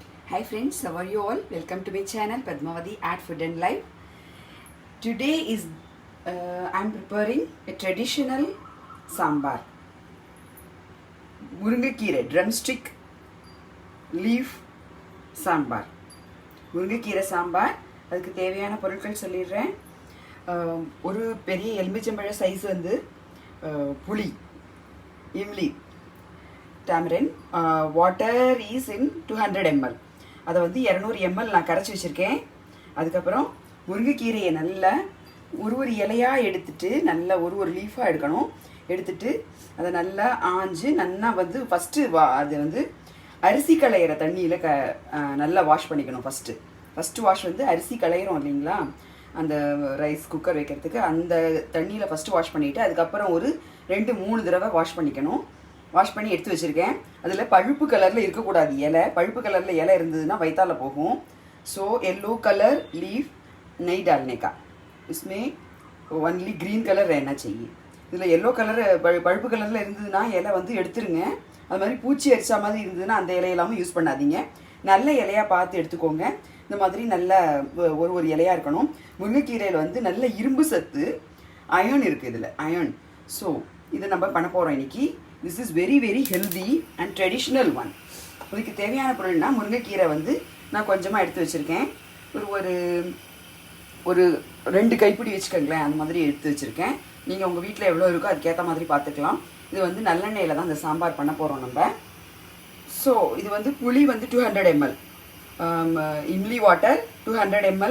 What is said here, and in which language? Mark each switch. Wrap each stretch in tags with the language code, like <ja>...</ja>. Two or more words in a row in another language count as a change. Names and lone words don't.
<en>Hi friends, how are you all? Welcome to my channel Padmavati at Food and Life. Today is I'm preparing a traditional sambar.</en> <ta>முருங்கைக்கீரை</ta> <en>drumstick leaf</en> <ta>சாம்பார். முருங்கைக்கீரை சாம்பார். அதுக்கு தேவையான பொருட்கள் சொல்லிடுறேன். ஒரு பெரிய எலுமிச்சம்பழ சைஸ் வந்து புளி இம்லி tamarind.</ta> <en>Water is in 200 ml.</en> <ta>அதை வந்து 200 ml நான் கரைச்சி வச்சுருக்கேன். அதுக்கப்புறம் முருங்கைக்கீரையை நல்லா ஒரு இலையாக எடுத்துட்டு நல்லா ஒரு லீஃபாக எடுக்கணும். எடுத்துட்டு அதை நல்லா ஆஞ்சு நல்லா வந்து ஃபஸ்ட்டு அது வந்து அரிசி களையிற தண்ணியில் நல்லா வாஷ் பண்ணிக்கணும். ஃபஸ்ட்டு வாஷ் வந்து அரிசி களையிறோம் இல்லைங்களா, அந்த</ta> <en>rice cooker</en> <ta>வைக்கிறதுக்கு அந்த தண்ணியில் ஃபஸ்ட்டு வாஷ் பண்ணிவிட்டு அதுக்கப்புறம் ஒரு 2-3 தடவை வாஷ் பண்ணிக்கணும். வாஷ் பண்ணி எடுத்து வச்சுருக்கேன். அதில் பழுப்பு கலரில் இருக்கக்கூடாது இலை. பழுப்பு கலரில் இலை இருந்ததுன்னா வயிற்றால போகும்.</ta> <en>so yellow colour leaf</en> <hi>नहीं डालने का, इसमें</hi> <en>only green colour</en> <hi>रहना चाहिए.</hi> <ta>இதில்</ta> <en>yellow colour</en> <ta>பழுப்பு கலரில் இருந்ததுன்னா இலை வந்து எடுத்துருங்க. அது மாதிரி பூச்சி அரிச்சா மாதிரி இருந்ததுன்னா அந்த இலையெல்லாமல் யூஸ் பண்ணாதீங்க. நல்ல இலையாக பார்த்து எடுத்துக்கோங்க. இந்த மாதிரி நல்ல ஒரு இலையாக இருக்கணும். முருங்கைக்கீரையில் வந்து நல்ல இரும்பு சத்து அயர்ன் இருக்குது இதில், அயர்ன். ஸோ இதை நம்ம பண்ண போகிறோம் இன்றைக்கி.</ta> <en>This is very very healthy and traditional one.</en> <ta>இதுக்கு தேவையான பொருள்னா முருங்கைக்கீரை வந்து நான் கொஞ்சமாக எடுத்து வச்சுருக்கேன். ஒரு 2 கைப்பிடி வச்சுக்கோங்களேன், அந்த மாதிரி எடுத்து வச்சுருக்கேன். நீங்கள் உங்கள் வீட்டில் எவ்வளோ இருக்கோ அதுக்கேற்ற மாதிரி பார்த்துக்கலாம். இது வந்து நல்லெண்ணெயில் தான் இந்த சாம்பார் பண்ண போகிறோம் நம்ம. ஸோ இது வந்து புளி வந்து 200 ml, இம்லி வாட்டர் 200 ml.</ta>